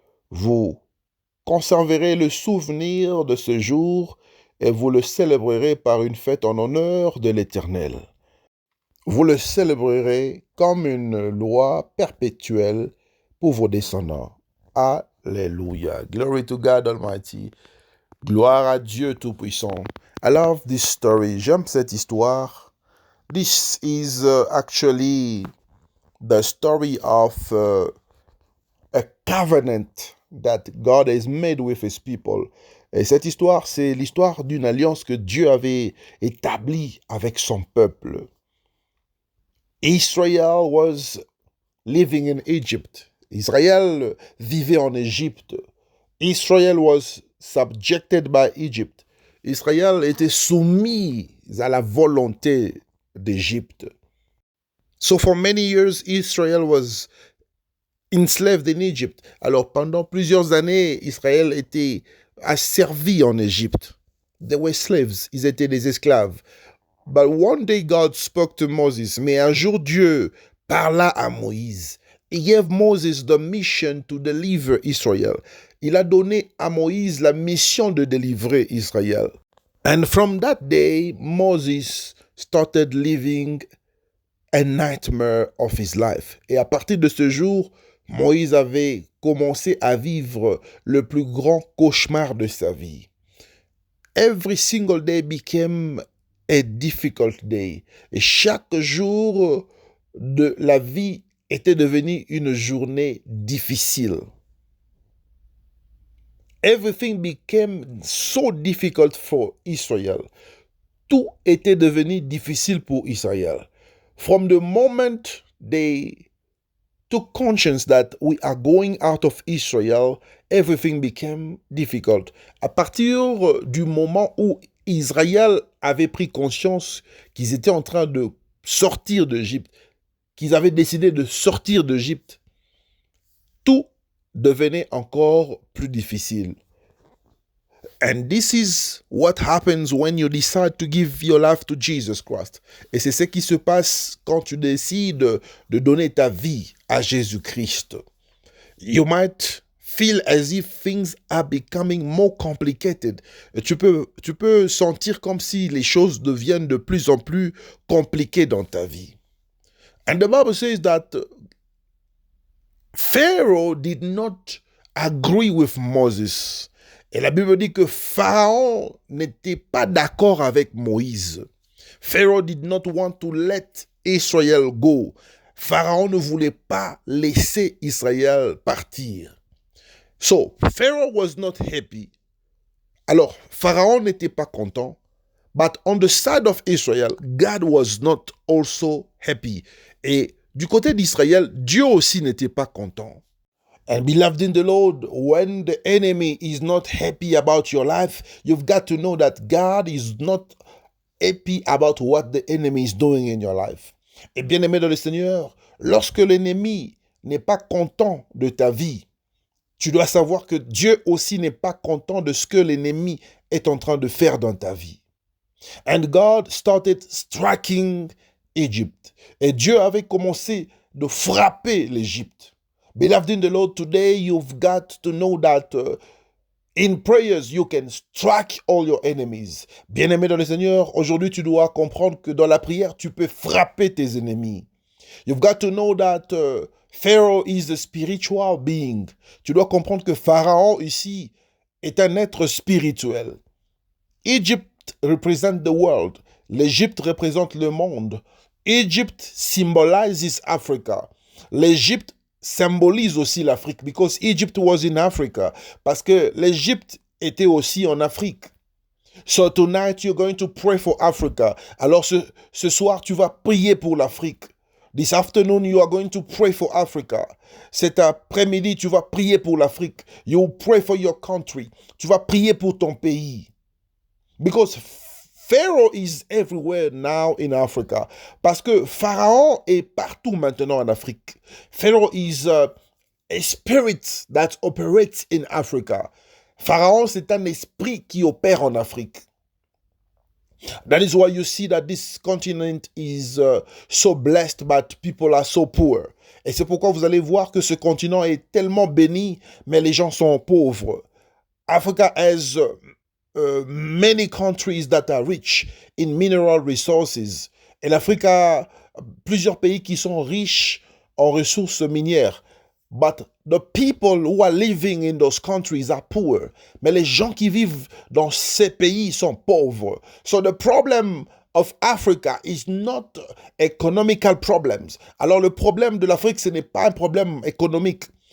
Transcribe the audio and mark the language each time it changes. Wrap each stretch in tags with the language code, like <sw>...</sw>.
<fr>Vous conserverez le souvenir de ce jour et vous le célébrerez par une fête en honneur de l'Éternel. Vous le célébrerez comme une loi perpétuelle pour vos descendants. Alléluia.</fr> <en>Glory to God Almighty.</en> <fr>Gloire à Dieu Tout-Puissant.</fr> <en>I love this story.</en> <fr>J'aime cette histoire.</fr> <en>This is actually the story of a covenant that God has made with his people.</en> <fr>Et cette histoire, c'est l'histoire d'une alliance que Dieu avait établie avec son peuple.</fr> <en>Israel was living in Egypt.</en> <fr>Israël vivait en Égypte.</fr> <en>Israel was subjected by Egypt.</en> <fr>Israël était soumis à la volonté d'Égypte.</fr> <en>So for many years, Israel was enslaved in Egypt.</en> <fr>Alors pendant plusieurs années, Israël était asservi en Égypte.</fr> <en>They were slaves.</en> <fr>Ils étaient des esclaves.</fr> <en>But one day God spoke to Moses.</en> <fr>Mais un jour Dieu parla à Moïse.</fr> <en>He gave Moses the mission to deliver Israel.</en> <fr>Il a donné à Moïse la mission de délivrer Israël.</fr> <en>And from that day, Moses started living a nightmare of his life.</en> <fr>Et à partir de ce jour, Moïse avait commencé à vivre le plus grand cauchemar de sa vie.</fr> <en>Every single day became a difficult day.</en> <fr>Et chaque jour de la vie était devenu une journée difficile.</fr> <en>Everything became so difficult for Israel.</en> <fr>Tout était devenu difficile pour Israël.</fr> <en>From the moment they took conscience that we are going out of Israel, everything became difficult.</en> <fr>À partir du moment où Israël avait pris conscience qu'ils étaient en train de sortir d'Égypte, qu'ils avaient décidé de sortir d'Égypte, tout devenait encore plus difficile.</fr> <en>And this is what happens when you decide to give your life to Jesus Christ.</en> <fr>Et c'est ce qui se passe quand tu décides de donner ta vie à Jésus-Christ.</fr> <en>You might feel as if things are becoming more complicated.</en> <fr>Tu peux sentir comme si les choses deviennent de plus en plus compliquées dans ta vie.</fr> <en>And the Bible says that Pharaoh did not agree with Moses.</en> <fr>Et la Bible dit que Pharaon n'était pas d'accord avec Moïse.</fr> <en>Pharaoh did not want to let Israel go.</en> <fr>Pharaon ne voulait pas laisser Israël partir.</fr> <en>So, Pharaoh was not happy.</en> <fr>Alors, Pharaon n'était pas content.</fr> <en>But on the side of Israel, God was not also happy.</en> <fr>Et du côté d'Israël, Dieu aussi n'était pas content.</fr> <en>And beloved in the Lord, when the enemy is not happy about your life, you've got to know that God is not happy about what the enemy is doing in your life.</en> <fr>Et bien aimé dans le Seigneur, lorsque l'ennemi n'est pas content de ta vie, tu dois savoir que Dieu aussi n'est pas content de ce que l'ennemi est en train de faire dans ta vie.</fr> <en>And God started striking Egypt.</en> <fr>Et Dieu avait commencé de frapper l'Égypte.</fr> <en>Beloved in the Lord, today you've got to know that in prayers you can strike all your enemies.</en> <fr>Bien-aimé dans le Seigneur, aujourd'hui tu dois comprendre que dans la prière tu peux frapper tes ennemis.</fr> <en>You've got to know that Pharaoh is a spiritual being.</en> <fr>Tu dois comprendre que Pharaon ici est un être spirituel.</fr> <en>Egypt represents the world.</en> <fr>L'Égypte représente le monde.</fr> <en>Egypt symbolizes Africa.</en> <fr>L'Égypte symbolise aussi l'Afrique</fr> <en>because Egypt was in Africa.</en> <fr>Parce que l'Égypte était aussi en Afrique.</fr> <en>So tonight you're going to pray for Africa.</en> <fr>Alors ce soir tu vas prier pour l'Afrique.</fr> <en>This afternoon you are going to pray for Africa.</en> <fr>Cet après-midi tu vas prier pour l'Afrique.</fr> <en>You will pray for your country.</en> <fr>Tu vas prier pour ton pays.</fr> <en>Because Pharaoh is everywhere now in Africa.</en> <fr>Parce que Pharaon est partout maintenant en Afrique.</fr> <en>Pharaoh is a spirit that operates in Africa.</en> <fr>Pharaon, c'est un esprit qui opère en Afrique.</fr> <en>That is why you see that this continent is so blessed, but people are so poor.</en> <fr>Et c'est pourquoi vous allez voir que ce continent est tellement béni, mais les gens sont pauvres.</fr> <en>Africa has many countries that are rich in mineral resources.</en> <fr>Et l'Afrique a plusieurs pays qui sont riches en ressources minières.</fr> <en>But the people who are living in those countries are poor.</en> <fr>Mais les gens qui vivent dans ces pays sont pauvres.</fr> <en>So the problem of Africa is not economical problems.</en> <fr>Alors le problème de l'Afrique, ce n'est pas un problème économique.</fr>